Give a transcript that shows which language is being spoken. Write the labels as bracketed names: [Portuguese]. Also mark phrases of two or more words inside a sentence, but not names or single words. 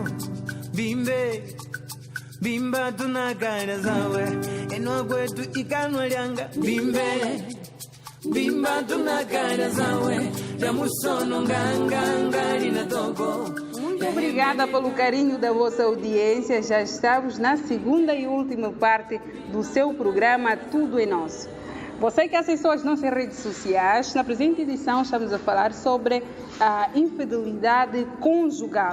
[Kimbundu] bimba tunakala zawe eno kwetu ikanwa lyanga bimba tunakala zawe ya musono nganga lina dogo. [Portuguese] Muito obrigada pelo carinho da vossa audiência. Já estamos na segunda e última parte do seu programa Tudo é Nosso. Você que acessou as nossas redes sociais, na presente edição estamos a falar sobre a infidelidade conjugal.